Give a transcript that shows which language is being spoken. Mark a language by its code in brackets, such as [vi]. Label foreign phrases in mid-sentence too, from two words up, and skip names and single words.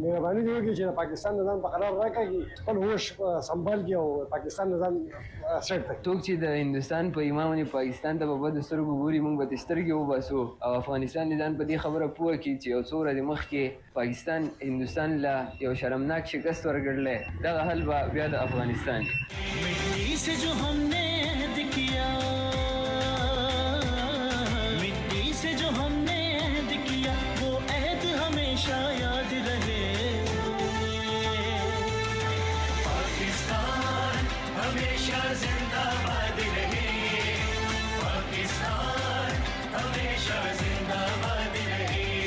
[ps] مهرباني دی وکړي چې د پاکستان نظام په قرار راکړي، خپل هوش سنبال کړي او پاکستان نظام سیټ کړي. څوک چې د هندوستان په ایمان پاکستان ته په بدو سترګو ګوري، موږ به سترګې وباسو او افغانستان دې ځان په دې خبره پوه کړي چې یو څو ورځې مخکې پاکستان هندوستان له یو شرمناک شکست ورکړلی، دغه حل به بیا د افغانستان [ur] مٹی سے جو ہم نے عہد کیا، مٹی سے جو ہم نے عہد کیا، وہ عہد ہمیشہ یاد رہے. پاکستان ہمیشہ زندہ باد رہے، پاکستان ہمیشہ زندہ باد رہے.